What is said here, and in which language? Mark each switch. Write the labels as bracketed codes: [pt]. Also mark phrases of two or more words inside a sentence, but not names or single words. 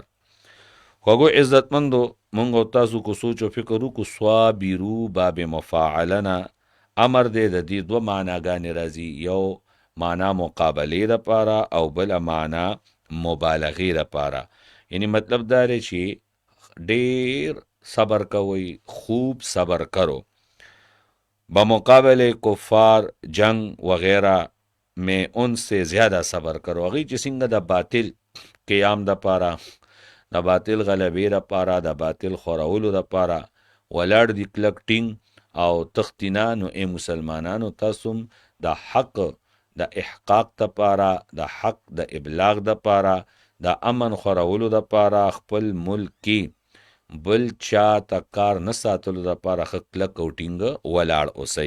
[ps] خوږو عزتمندو، مونږ او تاسو کو سوچ او فکر وکړو، صابرو باب مفاعلنه امر دی، د دې دوه معناګانې راځي، یو معنا مقابلې دپاره او بله معنا مبالغې دپاره. یعنی مطلب دا دی چې ډیر صبر کوئ، [ur] خوب صبر کرو، بمقابل کفار جنگ وغیرہ میں ان سے زیادہ صبر کرو. [ps] هغوی چې څنګه د باطل قیام د پاره، د باطل غلبې د پاره، د باطل خورولو د پاره ولاړ دي کلک ټینګ او تختینا. نو ای مسلمانانو تاسو د حق د احقاق د پاره، د حق د ابلاغ د پاره، د امن خورولو د پاره خپل ملک کې بل چا ته کار نه ساتلو د پاره کلک او ټینګ ولاړ اوسئ.